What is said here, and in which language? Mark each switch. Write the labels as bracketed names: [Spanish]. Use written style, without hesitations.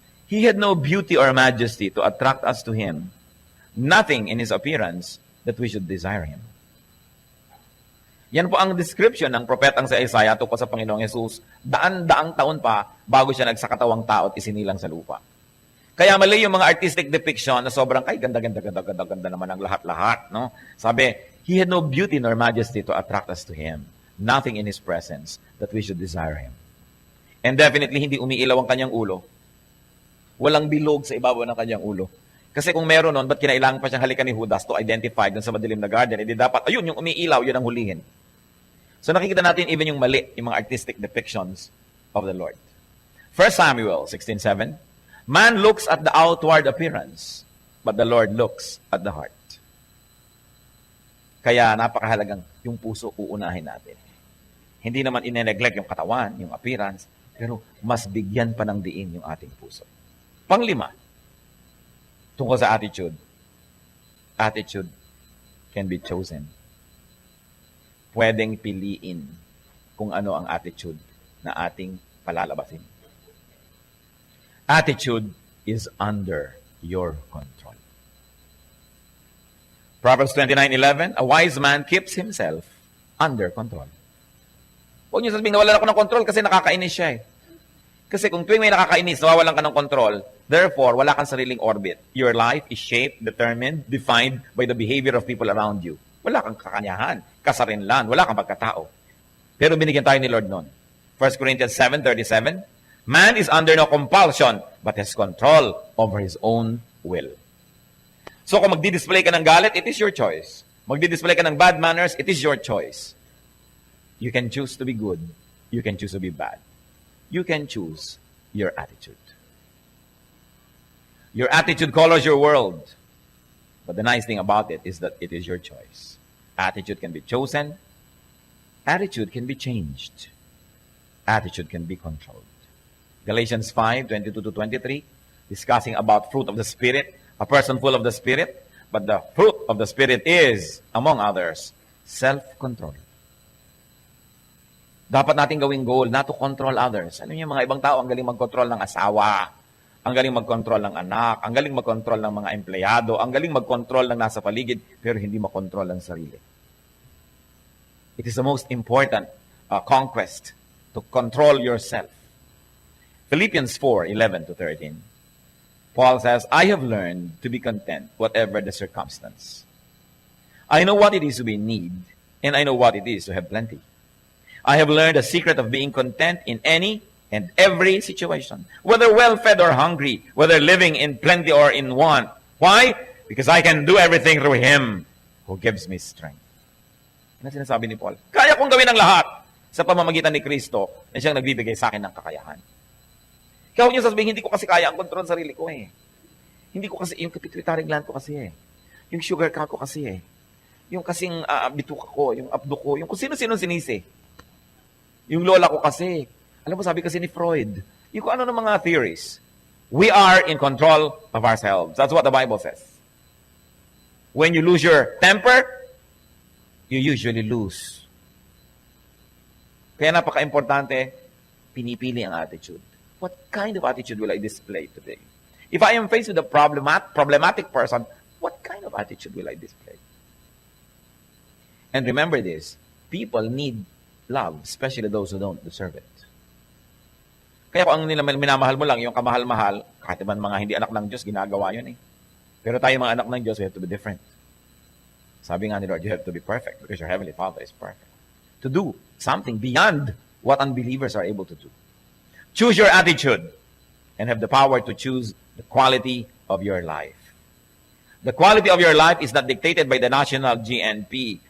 [English] He had no beauty or majesty to attract us to Him. Nothing in His appearance that we should desire Him. [Filipino] Yan po ang description ng propetang si Isaiah tungkol sa Panginoong Jesus. Daan-daang taon pa bago siya nagsakatawang tao at isinilang sa lupa. Kaya mali yung mga artistic depiction na sobrang, ay, ganda naman ang lahat-lahat. No? [English] Sabi, He had no beauty nor majesty to attract us to Him. Nothing in His presence that we should desire Him. And definitely, [Filipino] hindi umiilaw ang kanyang ulo. Walang bilog sa ibabaw ng kanyang ulo. Kasi kung meron nun, ba't kinailangan pa siyang halikan ni Judas [English] to identify [Filipino] dun sa madilim na garden? Hindi dapat, ayun, yung umiilaw, yun ang hulihin. So nakikita natin even yung mali, yung mga [English] artistic depictions of the Lord. 1 Samuel 16:7, man looks at the outward appearance, but the Lord looks at the heart. [Filipino] Kaya napakahalagang yung puso uunahin natin. Hindi naman ine-neglect yung katawan, yung appearance, pero mas bigyan pa ng diin yung ating puso. Panglima, tungkol sa attitude. [English] Attitude can be chosen. [Filipino] Pwedeng piliin kung ano ang attitude na ating palalabasin. [English] Attitude is under your control. Proverbs 29:11, a wise man keeps himself under control. [Filipino] Huwag niyo sabihin, nawalan ako ng control kasi nakakainis siya eh. Kasi kung tuwing may nakakainis, nawawalan ka ng control, therefore, wala kang sariling orbit. [English] Your life is shaped, determined, defined by the behavior of people around you. [Filipino] Wala kang kakanyahan, kasarinlan, wala kang pagkatao. Pero binigyan tayo ni Lord noon. [English] 1 Corinthians 7:37, man is under no compulsion, but has control over his own will. [Filipino] So kung magdi-display ka ng galit, [English] it is your choice. [Filipino] Magdi-display ka ng bad manners, it is your choice. [English] You can choose to be good. You can choose to be bad. You can choose your attitude. Your attitude colors your world. But the nice thing about it is that it is your choice. Attitude can be chosen. Attitude can be changed. Attitude can be controlled. Galatians 5:22-23, discussing about fruit of the Spirit, a person full of the Spirit, but the fruit of the Spirit is, among others, self-control. [Filipino] Dapat natin gawing goal [English] not to control others. [Filipino] Ano yung mga ibang tao, ang galing mag-control ng asawa, ang galing mag-control ng anak, ang galing mag-control ng mga empleyado, ang galing mag-control ng nasa paligid, pero hindi mag-control ang sarili. [English] It is the most important conquest to control yourself. Philippians 4:11-13. Paul says, I have learned to be content whatever the circumstance. I know what it is to be in need, and I know what it is to have plenty. I have learned the secret of being content in any and every situation, whether well-fed or hungry, whether living in plenty or in want. Why? Because I can do everything through Him who gives me strength. [Filipino] Ano sinasabi ni Paul? Kaya kong gawin ang lahat sa pamamagitan ni Kristo na siyang nagbibigay sa akin ng kakayahan. Kaya huwag niyo sasabihin, hindi ko kasi kaya ang kontrol sa sarili ko eh. Hindi ko kasi, yung pituitary gland ko kasi eh. Yung sugar count ko kasi eh. Yung kasing bituka ko, yung abdo ko, yung kung sino-sino sinisi. Yung lola ko kasi. Alam mo, sabi kasi ni Freud, yung kung ano ng mga theories. [English] We are in control of ourselves. That's what the Bible says. When you lose your temper, you usually lose. [Filipino] Kaya napaka-importante, pinipili ang attitude. [English] What kind of attitude will I display today? If I am faced with a problematic person, what kind of attitude will I display? And remember this, people need love, especially those who don't deserve it. [Filipino] Kaya kung ang minamahal mo lang, yung kamahal-mahal, kahit naman mga hindi anak ng Diyos, ginagawa yun eh. Pero tayo mga anak ng Diyos, [English] we have to be different. [Filipino] Sabi nga ni Lord, [English] you have to be perfect because your Heavenly Father is perfect. To do something beyond what unbelievers are able to do. Choose your attitude and have the power to choose the quality of your life. The quality of your life is not dictated by the national GNP,